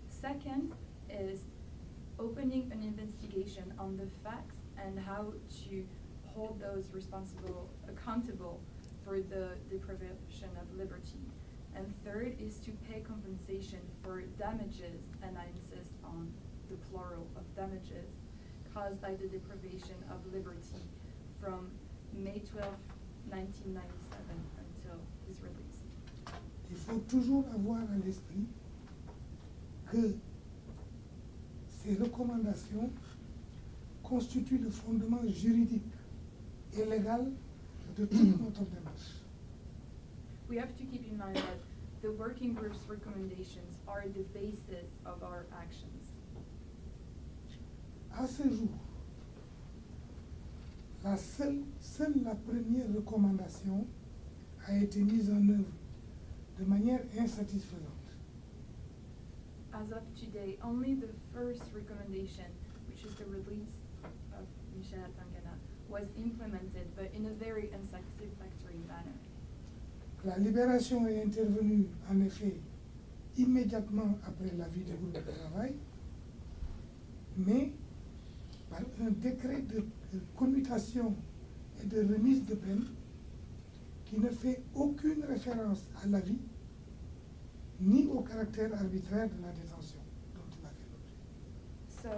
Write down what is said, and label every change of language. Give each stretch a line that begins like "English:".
English: Second is opening an investigation on the facts and how to hold those responsible accountable for the deprivation of liberty. And third is to pay compensation for damages, and I insist on the plural of damages, caused by the deprivation of liberty from May 12, 1997 until his release.
French: Il faut toujours avoir à l'esprit que ces recommandations constituent le fondement juridique et légal de toute notre démarche.
English: We have to keep in mind that the working group's recommendations are the basis of our actions.
French: À ce jour, seule la première recommandation a été mise en œuvre de manière insatisfaisante.
English: As of today, only the first recommendation, which is the release of Michel Atangana, was implemented, but in a very unsatisfactory manner.
French: La libération est intervenue en effet immédiatement après l'avis du groupe de travail, mais par un décret de commutation et de remise de peine qui ne fait aucune référence à l'avis ni au caractère arbitraire de la détention dont il a fait l'objet.